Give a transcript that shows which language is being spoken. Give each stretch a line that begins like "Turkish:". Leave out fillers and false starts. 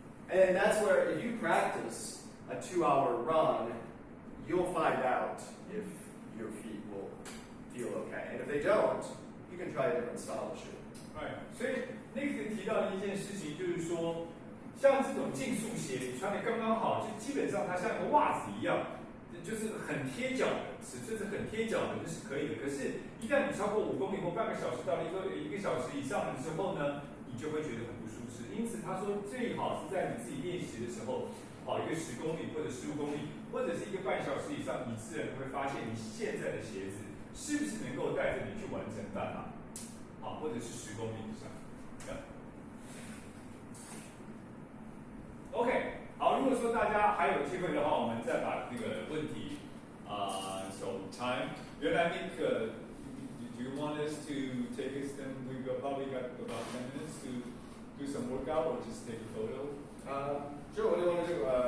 English: And that's where if you practice a 2-hour run, you'll find out if your feet will feel okay. And if they don't, you can try a different style of shoe. Right.
Chinese: 所以那个提到的一件事情就是说，像这种竞速鞋，你穿的刚刚好，就基本上它像个袜子一样。就是很贴脚的，尺寸是很贴脚的，那是可以的。可是，一旦你超过5公里或半个小时到了一个小时以上了之后呢，你就会觉得很不舒适。因此，他说最好是在你自己练习的时候，跑一个10公里或者15公里，或者是1个半小时以上，你自然会发现你现在的鞋子是不是能够带着你去完成半马，好，或者是10公里以上。 OK。好，如果说大家还有机会的话，我们再把这个问题
English: so time.
Chinese: 原来那个
English: do you want us to take us then we probably got about 10 minutes to do some workout or just take a photo? Sure. What do you want to do?